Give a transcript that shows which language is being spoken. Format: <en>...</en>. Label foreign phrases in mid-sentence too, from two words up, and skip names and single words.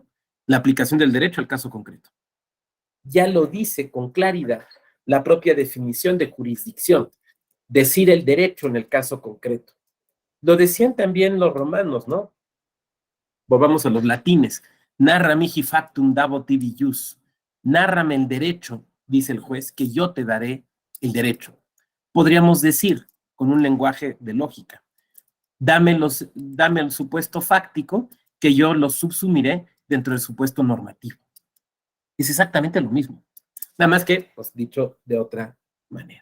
<es>La aplicación del derecho al caso concreto. Ya lo dice con claridad la propia definición de jurisdicción, decir el derecho en el caso concreto. Lo decían también los romanos, ¿no? volvamos a los latines.</es> <la>Narra mihi factum dabo tibi jus.</la> <es>Nárrame el derecho, dice el juez, que yo te daré el derecho. Podríamos decir, con un lenguaje de lógica, dame el supuesto fáctico que yo lo subsumiré dentro del supuesto normativo. Es exactamente lo mismo, nada más que, pues, dicho de otra manera.</es>